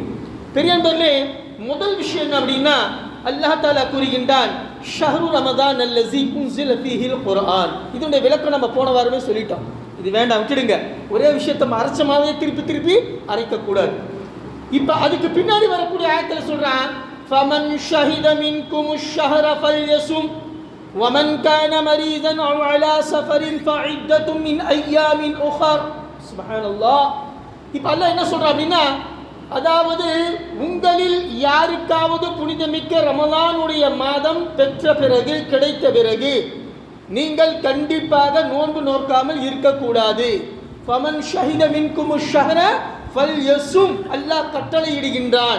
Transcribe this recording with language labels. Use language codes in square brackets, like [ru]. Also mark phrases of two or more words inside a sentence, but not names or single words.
[ta] பெரியவர்களே, முதல் விஷயம் என்ன அப்படின்னா, அல்லாஹ் தஆலா கூறுகின்றான், [ar] شهر رمضان الذي أنزل فيه القرآن. [ta] இதனுடைய விளக்கம் நம்ம போன வாரமே சொல்லிட்டோம், இது வேண்டாம், விட்டுடுங்க. ஒரே விஷயத்தை அரைச்சமாவே திருப்பி அரைக்கக்கூடாது. இப்போ அதுக்கு பின்னாடி வரக்கூடிய ஆயத்தில் சொல்றான், [ar] فَمَنْ شَهِدَ مِنْكُمُ الشَّهْرَ فَلْيَصُمْ وَمَنْ كَانَ مَرِيضًا أَوْ عَلَى سَفَرٍ فَعِدَّةٌ مِنْ أَيَّامٍ أُخَرَ. [ta] சுப்ஹானல்லாஹ். இப்போ அல்லாஹ் என்ன சொல்றான் அப்படின்னா, அதாவது உங்களில் யாருக்காவது புனிதமிக்க ரமலானுடைய மாதம் பெற்ற பிறகு, கிடைத்த பிறகு நீங்கள் கண்டிப்பாக நோன்பு நோக்காமல் இருக்கக்கூடாது. [ar] فمن شهد منكم الشهر فليصم [ta] அல்லாஹ் கட்டளை இடுகின்றான்.